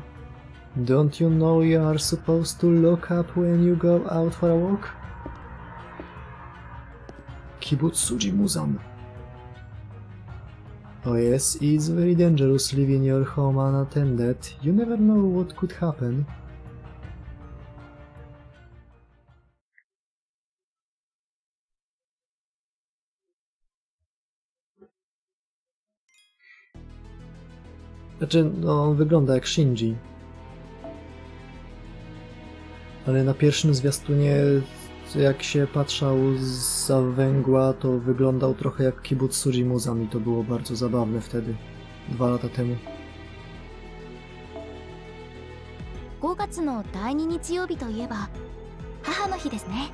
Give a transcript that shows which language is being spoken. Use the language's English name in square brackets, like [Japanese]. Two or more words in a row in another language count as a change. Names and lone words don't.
[English] Don't you know you are supposed to lock up when you go out for a walk? Kibutsuji Muzan. Oh yes, it's very dangerous leaving your home unattended. You never know what could happen. [Polish] Znaczy, no on wygląda jak Shinji. Ale na pierwszym zwiastunie, jak się patrzał zza węgła, to wyglądał trochę jak Kibutsuji Muzan i to było bardzo zabawne wtedy, 2 lata temu. [Japanese] 5 月の第2日曜日といえば母の日ですね。